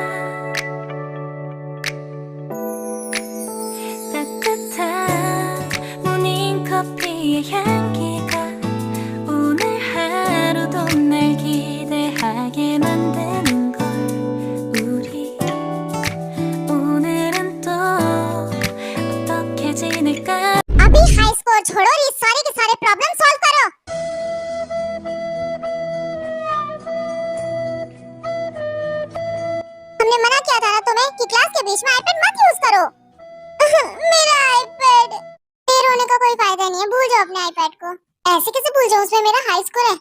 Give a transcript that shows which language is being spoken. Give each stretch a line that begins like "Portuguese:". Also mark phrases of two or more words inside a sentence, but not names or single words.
Korean: 따뜻한 모닝커피의 향기가 오늘 하루도 날 기대하게 만드는 걸. 우리 오늘은 또 어떻게 지낼까.
Hindi: अभी
English: high score
Hindi: छोड़ो और ये सारे के सारे
English: problem solve
Hindi: करो। हमने मना किया था ना तुम्हें कि क्लास के बीच में आईपैड मत यूज करो। मेरा आईपैड। देर होने का कोई फायदा नहीं है, भूल जाओ अपने आईपैड को। ऐसे कैसे भूल जाऊं, उसमें मेरा
English: high score
Hindi: है।